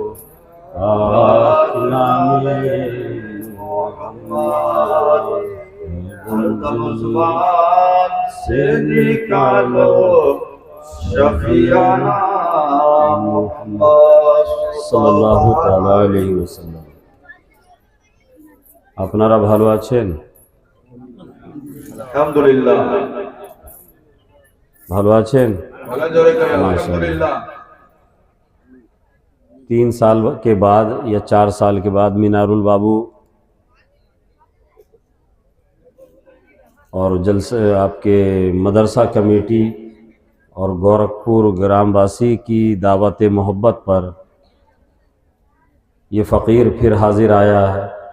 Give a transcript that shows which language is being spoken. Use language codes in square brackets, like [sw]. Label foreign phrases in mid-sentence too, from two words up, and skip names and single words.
[ur] نام محمد، ہر زبان سے نکالو [ar] شفیعنا محمد صلی اللہ تعالی علیہ وسلم۔ [bn] আপনারা ভালো আছেন? আলহামদুলিল্লাহ। ভালো আছেন? আলহামদুলিল্লাহ। [ur] 3 سال کے بعد یا 4 سال کے بعد مینار البابو اور جلسے آپ کے مدرسہ کمیٹی اور گورکھپور گرام واسی کی دعوت محبت پر یہ فقیر پھر حاضر آیا ہے۔